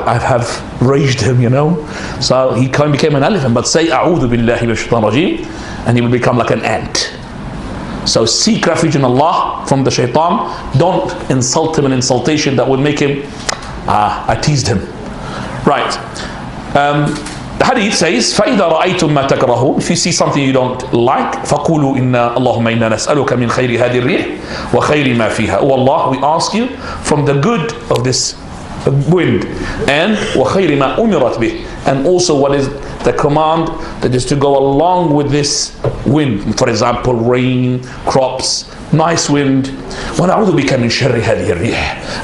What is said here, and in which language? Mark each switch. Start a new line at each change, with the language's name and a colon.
English: I have raged him, So he became an elephant. But say,
Arabic: A'udhu billahi minash shaitanir rajeem,
English: and he will become like an ant. So seek refuge in Allah from the shaitan. Don't insult him an insultation that will make him, I teased him. Right. The hadith says,
Arabic: فَإِذَا رَأَيْتُم مَا تَكْرَهُونَ.
English: If you see something you don't like,
Arabic: فَقُولُوا إِنَّا اللَّهُمَّ إِنَّا نَسْأَلُكَ مِنْ خَيْرِ هَذِي الرِّيحِ وَخَيْرِ مَا فِيهَا.
English: Oh Allah, we ask you from the good of this wind and
Arabic: وَخَيْرِ مَا أُمِرَتْ بِهِ,
English: and also what is the command that is to go along with this wind. For example, rain, crops, nice wind.
Arabic: وَنَعُوذُ بِكَ مِنْ شَرِّ هَذِهِ الرِّيحِ.